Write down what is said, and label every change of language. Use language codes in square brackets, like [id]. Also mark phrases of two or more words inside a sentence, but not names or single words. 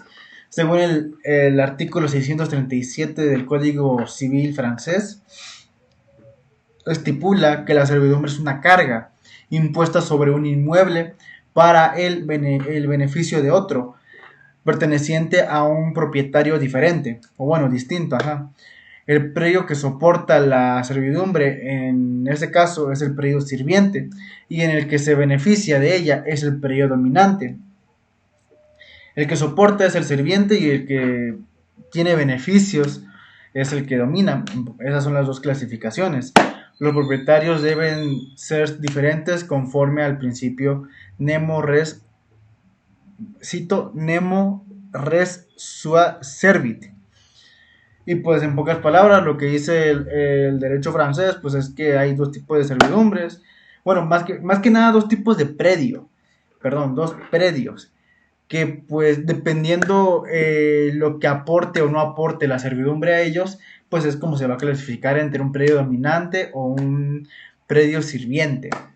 [es] Según el artículo 637 del Código Civil francés, estipula que la servidumbre es una carga impuesta sobre un inmueble para el beneficio de otro, perteneciente a un propietario diferente, o bueno, distinto, El predio que soporta la servidumbre, en este caso, es el predio sirviente, y en el que se beneficia de ella es el predio dominante. El que soporta es el sirviente y el que tiene beneficios es el que domina. Esas son las dos clasificaciones. Los propietarios deben ser diferentes conforme al principio [la] nemo res, cito, nemo res sua servit. [es] Y pues en pocas palabras, lo que dice el derecho francés, pues es que hay dos tipos de servidumbres. Bueno, más que nada dos tipos de predio. Perdón, dos predios. Que pues dependiendo lo que aporte o no aporte la servidumbre a ellos, pues es como se va a clasificar entre un predio dominante o un predio sirviente.